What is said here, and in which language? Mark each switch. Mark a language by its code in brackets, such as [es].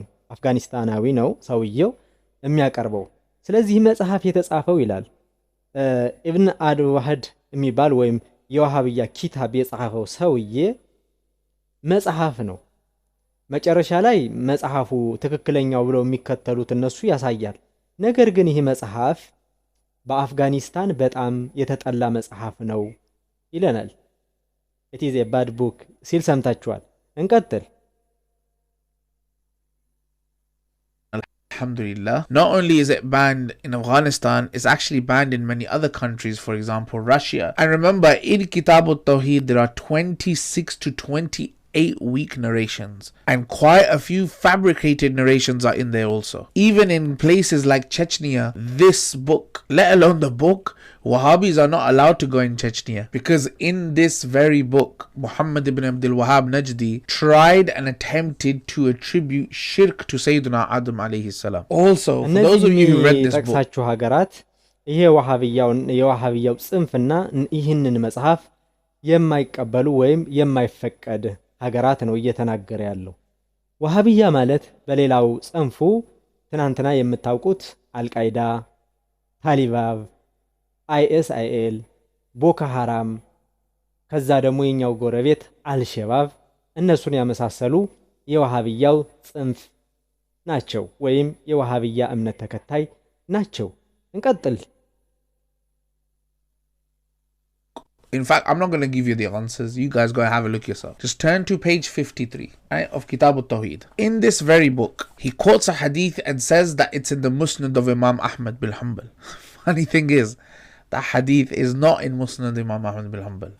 [am] አፍጋኒስታናዊ ነው ሰውየው የሚያቀርበው። ስለዚህ መጽሐፍ የተጻፈው ይላል ኢብን አድዋህድ የሚባል ወይም የዋሃብያ ኪታብ የጻፈው ሰውዬ መጽሐፍ ነው። መጨረሻ ላይ መጽሐፉ ትክክለኛው ብለው የሚከተሉት እነሱ ያሳያል። ነገር ግን ይህ መጽሐፍ በአፍጋኒስታን በጣም የተጠላ መጽሐፍ ነው ይለናል። it is a bad book ሲል ሰምታችኋል። እንቀጥል። [ar] Alhamdulillah. [en] Not only is it banned in Afghanistan, it's actually banned in many other countries, for example, Russia. And remember, in Kitab al-Tawheed, there are 26 to 28 weak narrations. And quite a few fabricated narrations are in there also. Even in places like Chechnya, this book, let alone the book, Wahhabis are not allowed to go in Chechnya. Because in this very book, Muhammad ibn Abdul Wahhab Najdi tried and attempted to attribute shirk to Sayyidina Adam alayhi salam. Also, for those of you who read this book, [am] ይሄ የዋሃብያው ጽንፍና ይህንን መጽሐፍ የማይቀበሉ ወይም የማይፈቀድ ሀገራት ነው እየተናገረ ያለው። ዋሃብያ ማለት በሌላው ጽንፉ ትናንትና የምታውቁት አልቃይዳ፣ ታሊባን፣ አይኤስአይኤል፣ ቦኮ ሐራም ከዛ ደግሞ የኛው ጎረቤት አልሸባብ እነሱን ያመሳሰሉ የዋሃብያው ጽንፍ ናቸው ወይም የዋሃብያ እምነት ተከታይ ናቸው። እንቀጥል። [en] in fact, I'm not going to give you the answers. You guys go and have a look yourself. Just turn to page 53, right, of Kitab al-Tawheed. In this very book, he quotes a hadith and says that it's in the Musnad of Imam Ahmad bin Hanbal. Funny thing is, that hadith is not in Musnad Imam Ahmad bin Hanbal.